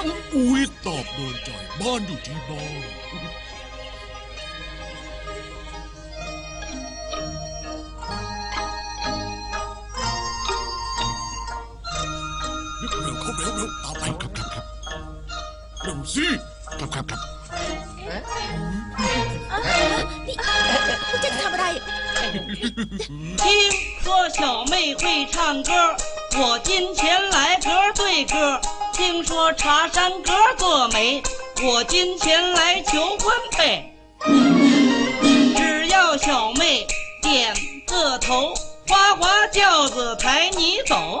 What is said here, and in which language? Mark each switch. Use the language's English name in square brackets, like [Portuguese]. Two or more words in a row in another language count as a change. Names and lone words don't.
[Thai] อุ้ยตอบโดนใจบ้านอยู่ที่บ้านเร็วเข้าเร็วตามไปครับเร็วสิครับ นี่พวกเจ้าจะทำอะไร [Chinese] 听说小妹会唱歌，我今前来歌对歌。听说茶山歌作美，我今前来求婚呗。只要小妹点个头，花花轿子抬你走。